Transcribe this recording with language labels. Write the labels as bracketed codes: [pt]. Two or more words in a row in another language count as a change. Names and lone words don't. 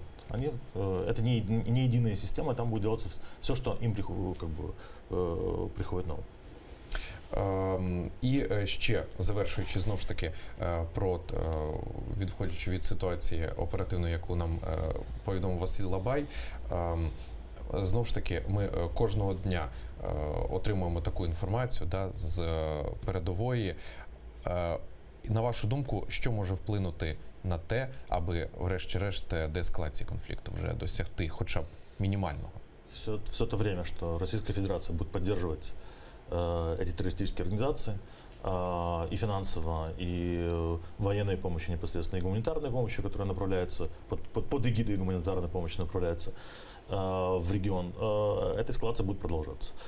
[ru] Это не единая система, там будет делаться все, что им приходит на ум. [uk] І ще, завершуючи знову ж таки, відходячи від ситуації оперативної, яку нам повідомив Василь Лабай, знову ж таки, ми кожного дня отримуємо таку інформацію з передової. На вашу думку, що може вплинути на те, аби врешті-решт деескалації конфлікту вже досягти хоча б мінімального? [ru] Все то время, что Российская Федерация будет поддерживать эти террористические организации и финансово, и военной помощью непосредственно, и гуманитарной помощью, которая направляется, под эгидой гуманитарной помощи направляется в регион, эта эскалация будет продолжаться.